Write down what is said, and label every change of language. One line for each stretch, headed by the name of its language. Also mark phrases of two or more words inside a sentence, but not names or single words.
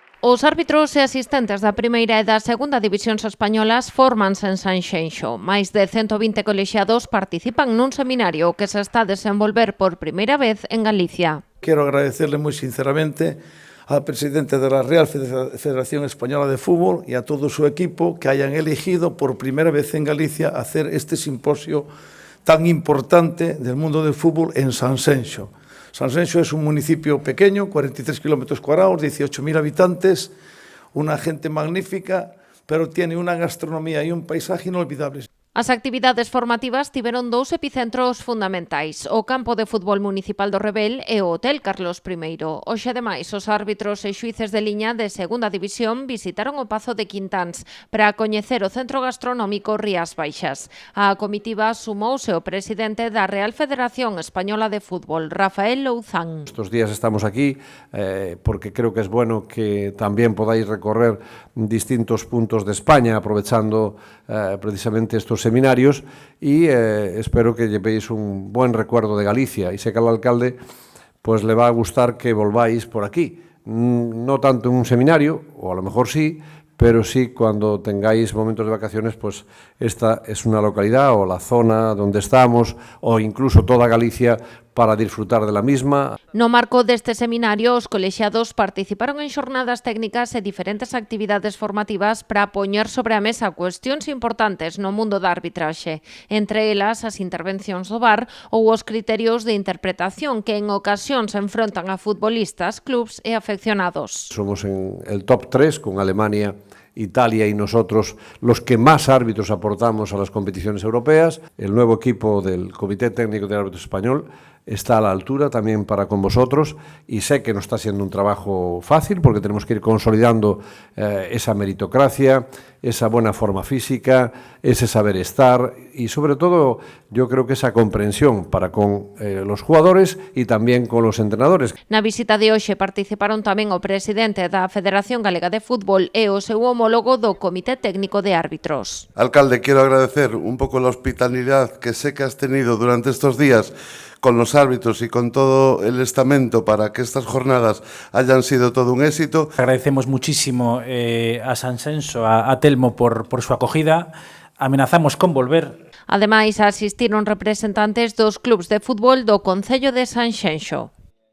Galician: Os árbitros e asistentes da primeira e da segunda divisións españolas fórmanse en Sanxenxo. Máis de 120 colexiados participan nun seminario que se está a desenvolver por primeira vez en Galicia. Quero agradecerle moi sinceramente
Spanish: al presidente de la Real Federación Española de Fútbol y a todo su equipo que hayan elegido por primera vez en Galicia hacer este simposio tan importante del mundo del fútbol en Sanxenxo. Sanxenxo es un municipio pequeño, 43 kilómetros cuadrados, 18.000 habitantes, una gente magnífica, pero tiene una gastronomía y un paisaje inolvidables.
Galician: As actividades formativas tiveron dous epicentros fundamentais, o campo de fútbol municipal do Rebel e o Hotel Carlos I. Hoxe, ademais, os árbitros e xuíces de liña de segunda división visitaron o Pazo de Quintáns para coñecer o centro gastronómico Rías Baixas. A comitiva sumouse o presidente da Real Federación Española de Fútbol, Rafael Louzán.
Spanish: Estos días estamos aquí porque creo que es bueno que también podáis recorrer distintos puntos de España aprovechando precisamente estos seminarios y espero que llevéis un buen recuerdo de Galicia y sé que al alcalde pues le va a gustar que volváis por aquí, no tanto en un seminario, o a lo mejor sí, pero sí cuando tengáis momentos de vacaciones, pues esta es una localidad o la zona donde estamos o incluso toda Galicia para disfrutar de la misma.
Galician: No marco deste seminario, os colexiados participaron en xornadas técnicas e diferentes actividades formativas para poñer sobre a mesa cuestións importantes no mundo da arbitraxe, entre elas as intervencións do VAR ou os criterios de interpretación que en ocasións enfrontan a futbolistas, clubs e afeccionados.
Spanish: Somos en el top 3 con Alemania, Italia y nosotros los que más árbitros aportamos a las competiciones europeas. El nuevo equipo del Comité Técnico de Árbitros Español está a la altura también para con vosotros y sé que no está siendo un trabajo fácil porque tenemos que ir consolidando esa meritocracia, esa buena forma física, ese saber estar y sobre todo yo creo que esa comprensión para con los jugadores y también con los entrenadores.
Galician: Na visita de hoxe participaron tamén o presidente da Federación Galega de Fútbol e o seu homólogo do Comité Técnico de Árbitros.
Spanish: Alcalde, quiero agradecer un poco la hospitalidad que sé que has tenido durante estos días con los árbitros y con todo el estamento para que estas jornadas hayan sido todo un éxito. Agradecemos muchísimo a Sanxenxo, a Telmo por su acogida. Amenazamos con volver.
Galician: Ademais, asistiron representantes dos clubs de fútbol do Concello de Sanxenxo.